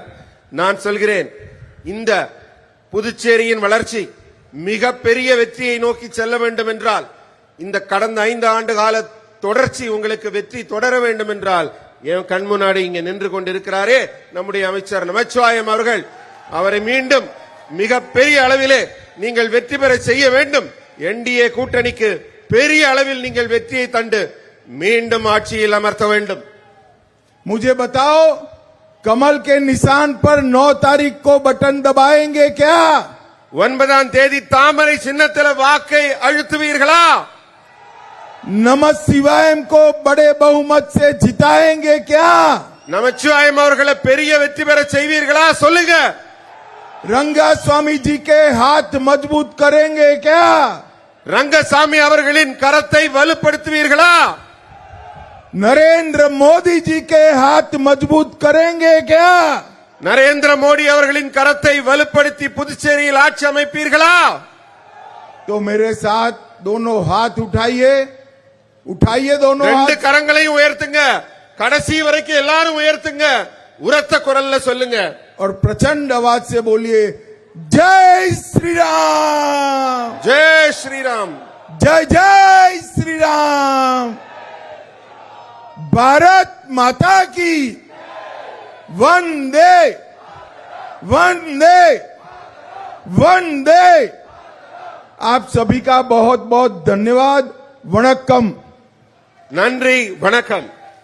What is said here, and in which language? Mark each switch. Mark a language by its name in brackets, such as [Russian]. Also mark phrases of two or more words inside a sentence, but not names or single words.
[Tamil] நான் சொல்கிறேன், இந்த புதுச்சேரியின் வளர்ச்சி மிக பெரிய வெற்றியை நோக்கி செல்ல வேண்டும் என்றால், இந்த கடந்த 5 ஆண்டு கால தொடர்ச்சி உங்களுக்கு வெற்றி தொடர வேண்டும் என்றால், என் கண் முன்னாடி இங்க நின்று கொண்டிருக்கிறாரே நம்முடைய அமைச்சர் நமச்சிவாயம் அவர்கள், அவரை மீண்டும் மிக பெரிய அளவிலே நீங்கள் வெற்றி பெற செய்ய வேண்டும். என்டிஏ கூட்டணிக்கு பெரிய அளவில் நீங்கள் வெற்றியை தந்து மீண்டும் ஆட்சியில் அமர்த்த வேண்டும். [Hindi] मुझे बताओ, कमल के निशान पर 9 तारीख को बटन दबाएंगे क्या? [Tamil] 9ஆம் தேதி தாமரை சின்னத்தில் வாக்கை அழுத்துவீர்களா? [Hindi] नमः शिवायम को बड़े बहुमत से जिताएंगे क्या? [Tamil] நமச்சிவாயம் அவர்களை பெரிய வெற்றி பெற செய்வீர்களா சொல்லுங்க. [Hindi] रंगास्वामी जी के हाथ मजबूत करेंगे क्या? [Tamil] ரங்கசாமி அவர்களின் கரத்தை வலுப்படுத்துவீர்களா? [Hindi] नरेंद्र मोदी जी के हाथ मजबूत करेंगे क्या? [Tamil] நரேந்திர மோடி அவர்களின் கரத்தை வலுப்படுத்தி புதுச்சேரியில் ஆட்சி அமைப்பீர்களா? [Hindi] तो मेरे साथ दोनों हाथ उठाइए, उठाइए दोनों ரெண்டு हाथ। [Tamil] கரங்களையும் உயர்த்துங்க. கடைசி வரைக்கும் எல்லாரும் உயர்த்துங்க. உரத்த குரல்ல சொல்லுங்க. [Hindi] और प्रचंड आवाज से बोलिए जय श्री राम, [Tamil] ஜெய் ஸ்ரீராம், [Hindi] जय जय श्री राम, भारत माता की वंदे वंदे वंदे। आप सभी का बहुत बहुत धन्यवाद। वणक्कम। [Tamil] நன்றி, வணக்கம்.